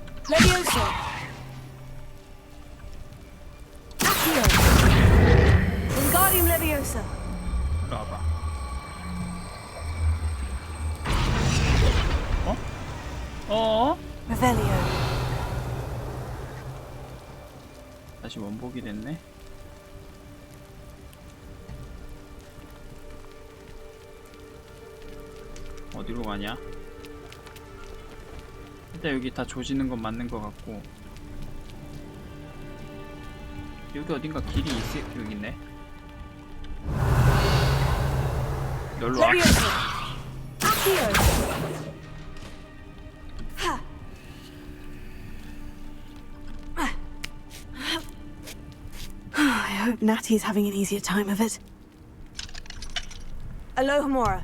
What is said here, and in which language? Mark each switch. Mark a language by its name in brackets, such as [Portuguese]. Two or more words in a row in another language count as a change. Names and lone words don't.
[English] Levioso. Accio. Wingardium Leviosa. [Korean] 일로 와봐. 어? [English] Revelio. [Korean] 다시 원복이 됐네. 어디로 가냐? 일단 여기 다 조지는 건 맞는 것 같고, 여기 어딘가 길이 여기 있네. 여기로 와. [English] Levioso. Accio. I hope Natty's having an easier time of it. Alohomora.